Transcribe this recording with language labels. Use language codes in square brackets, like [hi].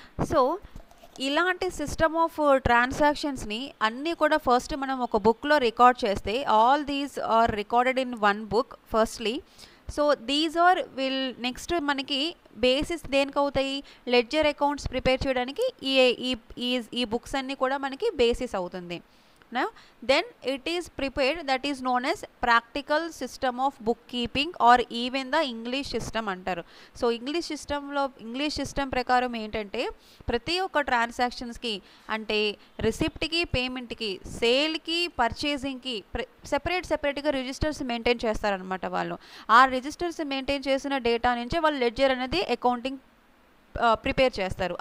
[te] So ఇలాంటి system of ట్రాన్సాక్షన్స్ని అన్నీ కూడా ఫస్ట్ మనం ఒక బుక్లో రికార్డ్ చేస్తే [en] All these are recorded in one book firstly. [te] So [en] these are will next [te] మనకి బేసిస్ దేనికి అవుతాయి, లెడ్జర్ అకౌంట్స్ ప్రిపేర్ చేయడానికి ఈ బుక్స్ అన్నీ కూడా మనకి బేసిస్ అవుతుంది. [en] Now then it is prepared, that is known as practical system of bookkeeping or even the English system అంటారు. [te] సో ఇంగ్లీష్ సిస్టమ్ ప్రకారం ఏంటంటే ప్రతి ఒక్క ట్రాన్సాక్షన్స్కి అంటే రిసిప్ట్కి, పేమెంట్కి, సేల్కి, పర్చేసింగ్కి సెపరేట్గా రిజిస్టర్స్ మెయింటైన్ చేస్తారనమాట వాళ్ళు. ఆ రిజిస్టర్స్ మెయింటైన్ చేసిన డేటా నుంచే వాళ్ళు లెడ్జర్ అనేది అకౌంటింగ్ ప్రిపేర్ చేస్తారు.